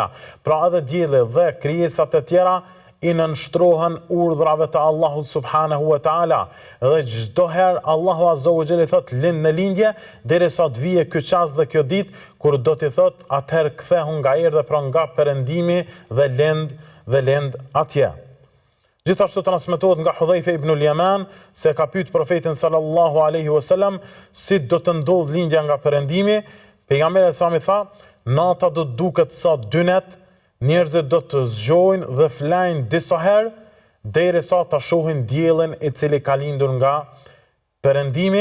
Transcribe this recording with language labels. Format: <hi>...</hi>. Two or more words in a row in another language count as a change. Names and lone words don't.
<sq>Pra edhe dielli dhe krijesat e tjera i nënshtrohen urdhrave të Allahut</sq> <ar>subhanahu wa taala.</ar> <sq>Dhe çdo herë Allahu</sq> <ar>azza wa jalla</ar> <sq>thot lind në lindje derisa të vijë ky çast dhe kjo ditë kur do t'i thot atëherë kthehu nga erdhe, pra nga perëndimi dhe lind atje. Gjithashtu transmetohet nga Hudhaifa ibn al-Yaman se ka pyet profetin</sq> <ar>sallallahu alaihi wasallam</ar> <sq>si do të ndodh lindja nga perëndimi. Pejgamberi sa mi tha: nata do të duket sa dynet, njerëzit do të zgjojnë dhe flajnë disa herë derisa ta shohin diellin i cili ka lindur nga perëndimi.</sq>